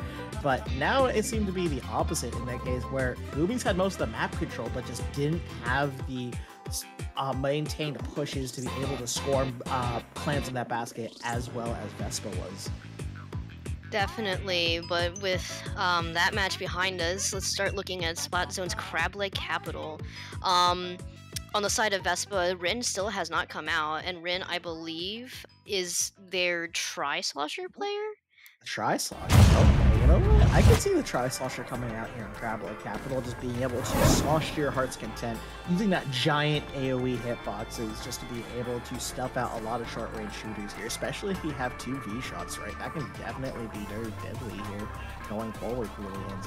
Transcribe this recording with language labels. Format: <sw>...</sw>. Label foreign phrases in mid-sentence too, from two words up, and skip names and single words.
<en>But now it seemed to be the opposite in that case, where Goomies had most of the map control, but just didn't have the maintained pushes to be able to score plants in that basket as well as VESPA was. Definitely, but with that match behind us, let's start looking at Spot Zone's Crab-Leg Capital. On the side of VESPA, Rin still has not come out, and Rin, I believe, is their Tri-Slosher player? Tri-Slosher? Okay, you know, know what? I can see the Tri-Slosher coming out here in Crab Leg Capital, just being able to slosh to your heart's content, using that giant AoE hitboxes just to be able to stuff out a lot of short-range shooters here, especially if you have 2 V-shots, right? That can definitely be very deadly here going forward for Lily Lindsay.</en>